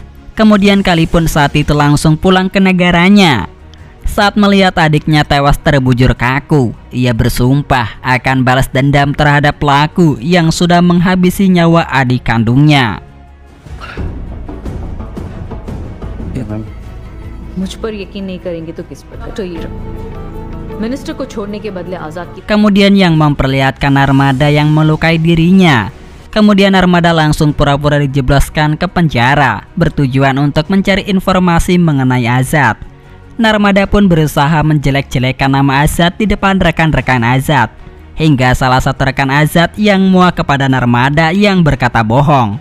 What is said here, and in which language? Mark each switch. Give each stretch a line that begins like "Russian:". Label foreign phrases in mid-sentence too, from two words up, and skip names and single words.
Indonesian: Kemudian Kali pun saat itu langsung pulang ke negaranya. Saat melihat adiknya tewas terbujur kaku, ia bersumpah akan balas dendam terhadap pelaku yang sudah menghabisi nyawa adik kandungnya. Ya, Ma'am.
Hindi: मुझ पर यकीन नहीं करेंगे तो किस पर? तो ये मिनिस्टर को छोड़ने के बदले आजाद की.
Indonesian: Kemudian yang memperlihatkan armada yang melukai dirinya. Kemudian armada langsung pura-pura dijebloskan ke penjara bertujuan untuk mencari informasi mengenai Azad. Narmada pun berusaha menjelek-jelekan nama Azad di depan rekan-rekan Azad, hingga salah satu rekan Azad yang muak kepada Narmada yang berkata bohong.